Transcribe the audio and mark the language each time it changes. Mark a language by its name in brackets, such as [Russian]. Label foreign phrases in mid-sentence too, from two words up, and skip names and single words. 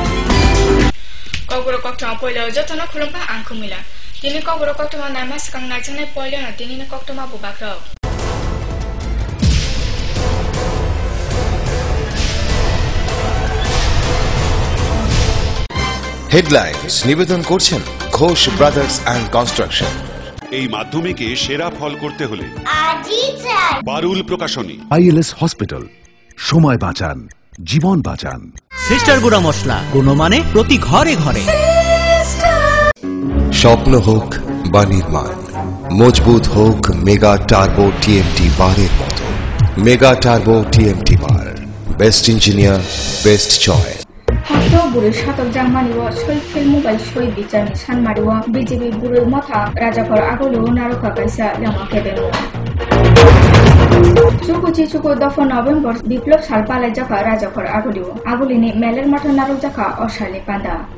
[Kok Borok] Kogoro koktoma poilo jotona khulumpa angkumila. Tini kogoro koktoma namas kang najane poilo na tini koktoma bubakro. [Bangla] Headlines নিবেদন করছেন ঘোষ ব্রাদার্স অ্যান্ড কনস্ট্রাকশন। এই মাধ্যমিকে সেরা ফল করতে হলে বারুল প্রকাশনী। আইএলএস হসপিটাল, সময় বাঁচান, জীবন বাঁচান। সিস্টার গুঁড়া মশলা, গুণমানে প্রতি ঘরে ঘরে। স্বপ্ন হোক বা নির্মাণ, মজবুত হোক মেগা টার্বো টিএমটি বারের মতো। [English] Mega Turbo TMT bar, best engineer, best choice. [Kok Borok] Hakto buru shatok jangmaniwo soi [English] film mobile [Kok Borok] soi bichani sanmariwo BJP buru motha rajakor agolu naroka kaisa lama kebemo. Chuku dofo November biplop salpalai jaka rajakor agoliwo agolini meler mata narok jaka osali panda.